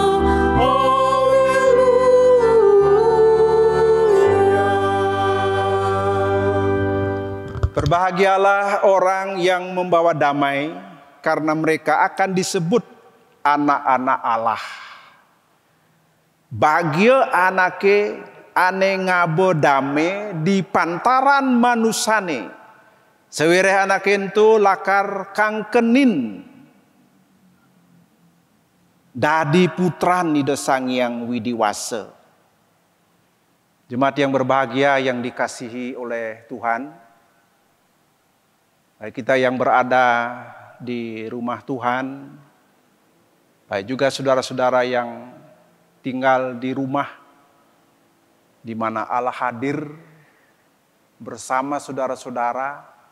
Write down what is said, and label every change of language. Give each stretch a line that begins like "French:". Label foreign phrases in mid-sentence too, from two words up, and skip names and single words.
Indonesian: Berbahagialah orang yang membawa damai, karena mereka akan disebut anak-anak Allah.
Balinese: Bahagia anake ane ngabo dame di pantaran manusane. Sewireh anake ento lakar kangkenin. Dadi putran ida Sang Hyang Widiwasa.
Indonesian: Jemaat yang berbahagia yang dikasihi oleh Tuhan, baik kita yang berada di rumah Tuhan, baik juga saudara-saudara yang tinggal di rumah di mana Allah hadir bersama saudara-saudara.